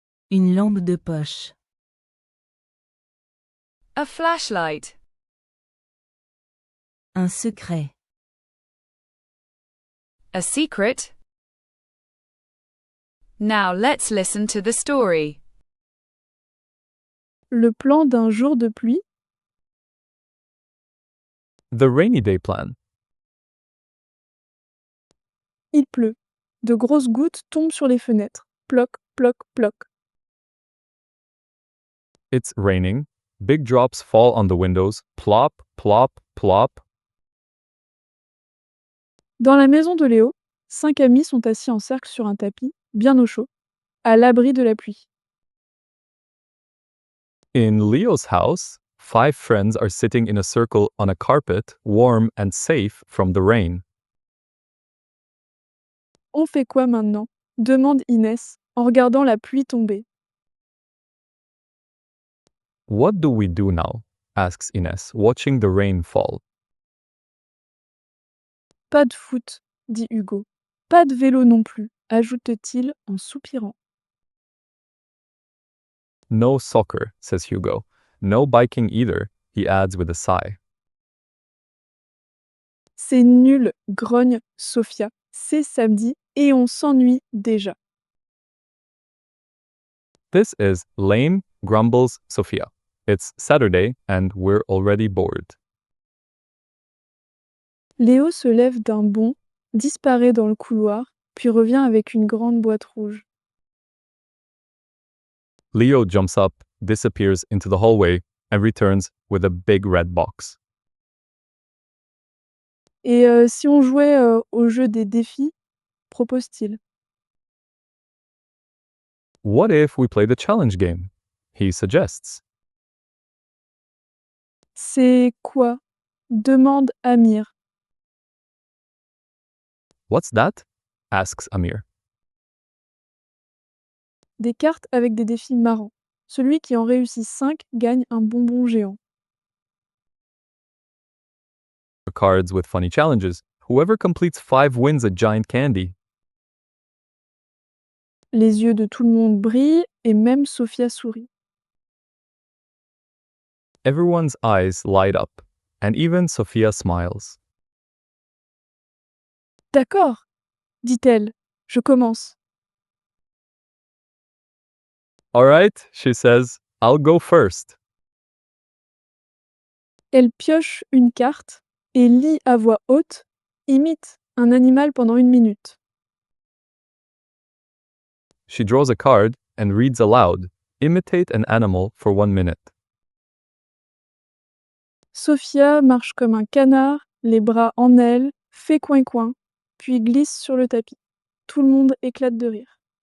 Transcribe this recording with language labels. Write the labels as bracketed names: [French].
[French] Une lampe de poche. [English] A flashlight. [French] Un secret. [English] A secret. Now let's listen to the story. [French] Le plan d'un jour de pluie. [English] The rainy day plan. [French] Il pleut. De grosses gouttes tombent sur les fenêtres. Ploc, ploc, ploc. [English] It's raining. Big drops fall on the windows. Plop, plop, plop. [French] Dans la maison de Léo, 5 amis sont assis en cercle sur un tapis, bien au chaud, à l'abri de la pluie. [English] In Leo's house, 5 friends are sitting in a circle on a carpet, warm and safe from the rain. [French] On fait quoi maintenant? Demande Inès, en regardant la pluie tomber. [English] What do we do now? Asks Ines, watching the rain fall. [French] Pas de foot, dit Hugo. Pas de vélo non plus, ajoute-t-il en soupirant. [English] No soccer, says Hugo. No biking either, he adds with a sigh. [French] C'est nul, grogne Sophia. C'est samedi et on s'ennuie déjà. [English] This is lame, grumbles Sophia. It's Saturday and we're already bored. [French] Léo se lève d'un bond, disparaît dans le couloir, puis revient avec une grande boîte rouge. [English] Leo jumps up, disappears into the hallway, and returns with a big red box. [French] Et si on jouait au jeu des défis, propose-t-il. [English] What if we play the challenge game? He suggests. [French] C'est quoi? Demande Amir. [English] What's that? Asks Amir. [French] Des cartes avec des défis marrants. Celui qui en réussit 5 gagne un bonbon géant. [English] Cards with funny challenges. Whoever completes 5 wins a giant candy. [French] Les yeux de tout le monde brillent et même Sophia sourit. [English] Everyone's eyes light up, and even Sophia smiles. [French] D'accord, dit-elle. Je commence. [English] All right, she says, I'll go first. [French] Elle pioche une carte et lit à voix haute, imite un animal pendant 1 minute. [English] She draws a card and reads aloud, imitate an animal for 1 minute. [French] Sophia marche comme un canard, les bras en aile, fait coin-coin, puis glisse sur le tapis. Tout le monde éclate de rire.